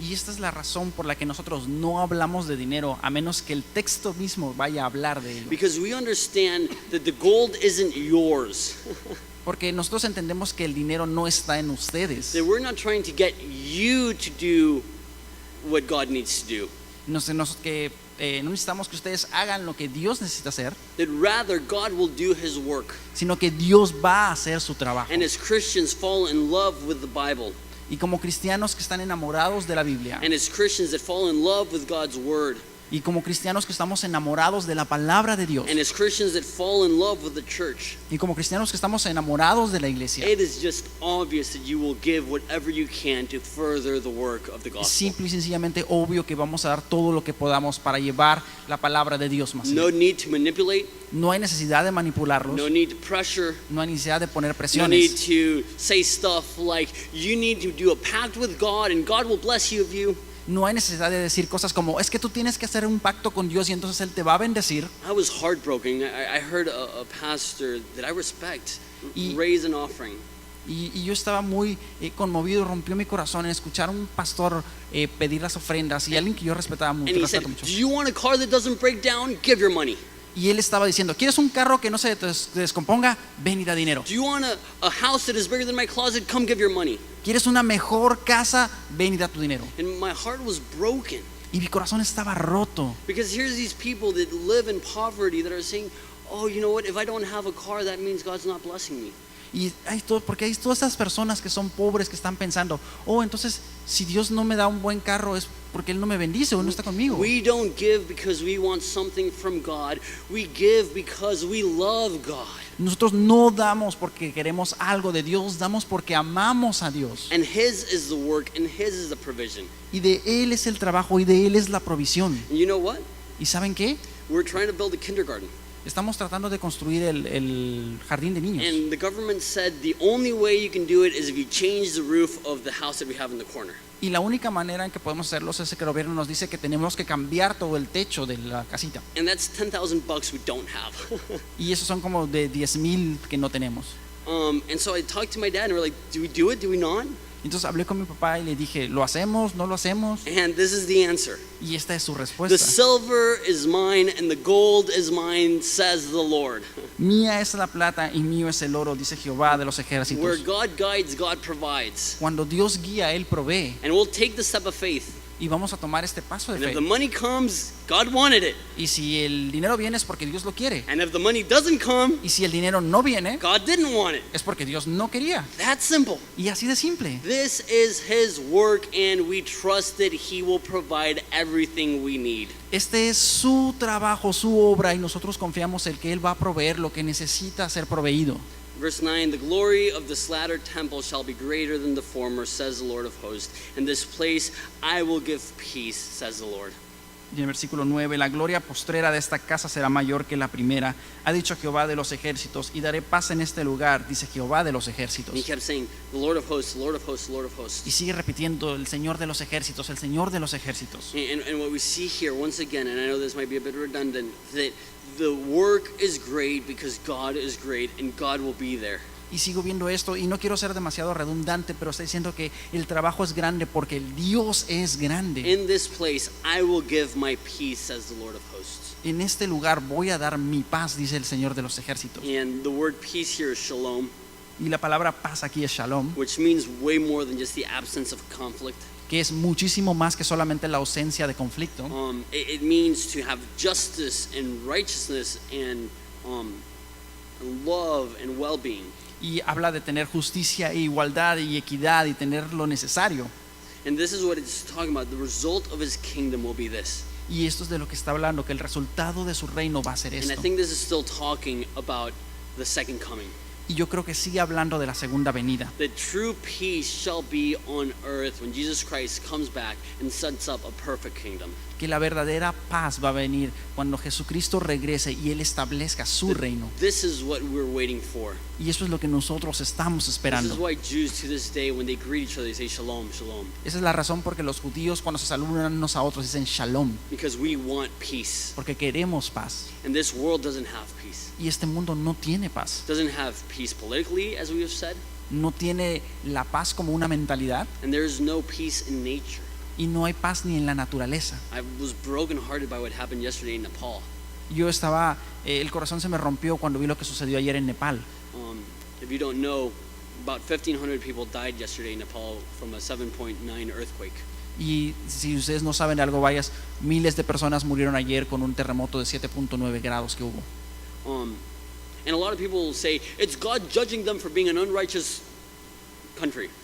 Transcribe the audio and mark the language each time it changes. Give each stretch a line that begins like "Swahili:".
Spanish: Y esta es la razón por la que nosotros no hablamos de dinero, a menos que el texto mismo vaya a hablar de ello.
English: Because we understand that the gold isn't yours.
Spanish: Porque nosotros entendemos que el dinero no está en ustedes.
English: That we're not trying to get you to do what God needs to do.
Spanish: No necesitamos que ustedes hagan lo que Dios necesita hacer,
English: That rather God will do his work.
Spanish: sino que Dios va a hacer su trabajo.
English: And as Christians fall in love with the Bible.
Spanish: Y como cristianos que están enamorados de la Biblia,
English: And as Christians that fall in love with God's word.
Spanish: y como cristianos que estamos enamorados de la palabra de Dios,
English: And as Christians that fall in love with the church.
Spanish: y como cristianos que estamos enamorados de la iglesia,
English: It is just obvious that you will give whatever you can to further the work of the
Spanish: es
English: gospel.
Spanish: simple y sencillamente obvio que vamos a dar todo lo que podamos para llevar la palabra de Dios más
English: No
Spanish: allá.
English: need to manipulate,
Spanish: No hay necesidad de manipularlos,
English: no need to pressure,
Spanish: no hay necesidad de poner
English: no need
Spanish: presiones,
English: to say stuff like you need to do a pact with God and God will bless you of you.
Spanish: no hay necesidad de decir cosas como es que tú tienes que hacer un pacto con Dios y entonces Él te va a bendecir.
English: I was heartbroken. I heard a pastor that I respect
Spanish: Y-
English: raise an offering.
Spanish: Y yo estaba muy conmovido, rompió mi corazón en escuchar a un pastor pedir las ofrendas y alguien que yo respetaba mucho,
English: And he said,
Spanish: respeto mucho.
English: do you want a car that doesn't break down? Give your money.
Spanish: Y él estaba diciendo, ¿quieres un carro que no se descomponga? Ven y da dinero.
English: Do you want a house that is bigger than my closet? Come give your money.
Spanish: ¿Quieres una mejor casa? Ven y da tu dinero.
English: And my heart was broken.
Spanish: Y mi corazón estaba roto.
English: Because here's these people that live in poverty that are saying, oh, you know what, if I don't have a car, that means God's not blessing me.
Spanish: Y porque hay todas estas personas que son pobres que están pensando, oh, entonces si Dios no me da un buen carro es porque Él no me bendice o no está conmigo.
English: We don't give because we want something from God. We give because we love God.
Spanish: Nosotros no damos porque queremos algo de Dios, damos porque amamos a Dios.
English: And His is the work and His is the provision.
Spanish: Y de Él es el trabajo y de Él es la provisión.
English: And you know what?
Spanish: ¿Y saben qué?
English: We're trying to build a kindergarten.
Spanish: Estamos tratando de construir el jardín de niños.
English: And the government said the only way you can do it is if you change the roof of the house that we have in the corner.
Spanish: Y la única manera en que podemos hacerlo es que el gobierno nos dice que tenemos que cambiar todo el techo de la casita.
English: And that's $10,000 we don't have.
Spanish: Y esos son como de 10,000 que no tenemos.
English: And so I talked to my dad and we're like, do we do it? Do we not?
Spanish: Entonces hablé con mi papá y le dije, ¿lo hacemos? ¿No lo hacemos?
English: And this is the answer.
Spanish: Y esta es su
English: The
Spanish: respuesta.
English: silver is mine and the gold is mine, says the Lord.
Spanish: Mía es la plata y mío es el oro, dice Jehová de los
English: Where
Spanish: ejércitos.
English: God guides, God provides.
Spanish: Cuando Dios guía, Él provee.
English: And we'll take the step of faith.
Spanish: Y vamos a tomar este paso de
English: And if the
Spanish: fe.
English: money comes, God wanted it.
Spanish: Y si el dinero viene es porque Dios lo quiere.
English: And if the money doesn't come,
Spanish: Y si el dinero no viene
English: God didn't want it.
Spanish: es porque Dios no quería.
English: That's simple.
Spanish: Y así de simple.
English: This is His work, and we trust that He will provide everything we need.
Spanish: Este es su trabajo, su obra, y nosotros confiamos en que Él va a proveer lo que necesita ser proveído.
English: Verse 9, the glory of this latter temple shall be greater than the former, says the Lord of hosts. In this place I will give peace, says the Lord.
Spanish: Y en el versículo 9, la gloria postrera de esta casa será mayor que la primera, ha dicho Jehová de los ejércitos, y daré paz en este lugar, dice Jehová de los ejércitos.
English: And he kept saying, the Lord of hosts, the Lord of hosts, the Lord of hosts.
Spanish: Y sigue repitiendo, el Señor de los ejércitos, el Señor de los ejércitos.
English: And what we see here, once again, and I know this might be a bit redundant, that the work is great because God is great and God will be there.
Spanish: Y sigo viendo esto, y no quiero ser demasiado redundante, pero está diciendo que el trabajo es grande porque el Dios es grande.
English: In this place I will give my peace, says the Lord of hosts.
Spanish: En este lugar voy a dar mi paz, dice el Señor de los ejércitos.
English: And the word peace here is shalom,
Spanish: Y la palabra paz aquí es shalom,
English: which means way more than just the absence of conflict.
Spanish: que es muchísimo más que solamente la ausencia de conflicto.
English: It means to have justice and righteousness and love and well-being.
Spanish: Y habla de tener justicia e igualdad y equidad y tener lo necesario.
English: And this is what it's talking about. The result of his kingdom will be this.
Spanish: Y esto es de lo que está hablando, que el resultado de su reino va a ser
English: And I
Spanish: esto.
English: think this is still talking about the second coming.
Spanish: Y yo creo que sigue hablando de la segunda venida.
English: The true peace shall be on earth when Jesus Christ comes back and sets up a perfect kingdom.
Spanish: Que la verdadera paz va a venir cuando Jesucristo regrese y Él establezca su reino.
English: This is what we're waiting for.
Spanish: Y eso es lo que nosotros estamos
English: This is
Spanish: esperando.
English: why Jews to this day, when they greet each other, they say shalom, shalom.
Spanish: Esa es la razón por que los judíos cuando se saludan unos a otros dicen shalom,
English: Because we want peace.
Spanish: porque queremos paz.
English: And this world doesn't have peace.
Spanish: Y este mundo no tiene paz.
English: It doesn't have peace politically, as we have said.
Spanish: No tiene la paz como una mentalidad
English: And there is no peace in nature.
Spanish: y no hay paz ni en la naturaleza.
English: I was brokenhearted by what happened yesterday in Nepal.
Spanish: Yo estaba, el corazón se me rompió cuando vi lo que sucedió ayer en Nepal.
English: If you don't know, about 1,500 people died yesterday in Nepal from a 7.9 earthquake.
Spanish: Y si ustedes no saben de algo, vayas, miles de personas murieron ayer con un terremoto de 7.9 grados que hubo.
English: And a lot of people will say, it's God judging them for being an unrighteous country.